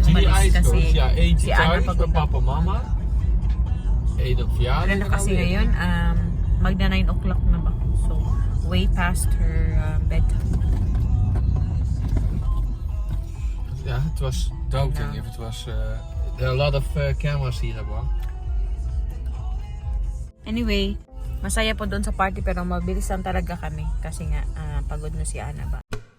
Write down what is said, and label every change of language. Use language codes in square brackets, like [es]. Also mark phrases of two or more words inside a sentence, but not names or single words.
[nl] Zie je [tl] umalis [nl] ijskoop? [tl] kasi [nl] Ja, eentje [tl] si Anna [nl] thuis [tl] pagod [nl] met [tl] na. [nl] papa en mama. Eén op verjaardag. [tl] Ano na kasi ngayon, magna 9 o'clock na ba? [en] So, way past her bedtime. [nl] Ja, het was doodeng. Ja. Het was [en] a lot of cameras [nl] hier hebben. [tl] Anyway, masaya po doon sa party pero mabilis lang talaga kami kasi nga pagod na si Anna ba.